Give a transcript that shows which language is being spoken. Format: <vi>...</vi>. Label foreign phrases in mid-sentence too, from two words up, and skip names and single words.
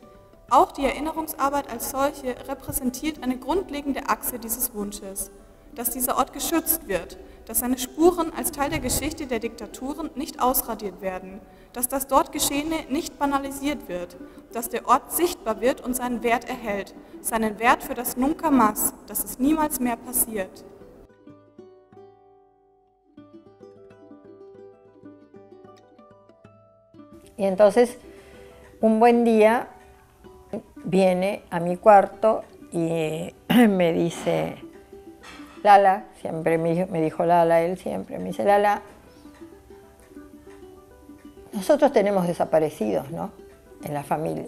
<de>Auch die Erinnerungsarbeit als solche repräsentiert eine grundlegende Achse dieses Wunsches, dass dieser Ort geschützt wird, dass seine Spuren als Teil der Geschichte der Diktaturen nicht ausradiert werden, dass das dort Geschehene nicht banalisiert wird, dass der Ort sichtbar wird und seinen Wert erhält, seinen Wert für das</de> <es>Nunca Más,</es> <de>dass es niemals mehr passiert.</de> <es>Y entonces, un buen día viene a mi cuarto y me dice, Lala, siempre me dijo Lala, él siempre me dice, Lala, nosotros tenemos desaparecidos, ¿no?, en la familia.</es>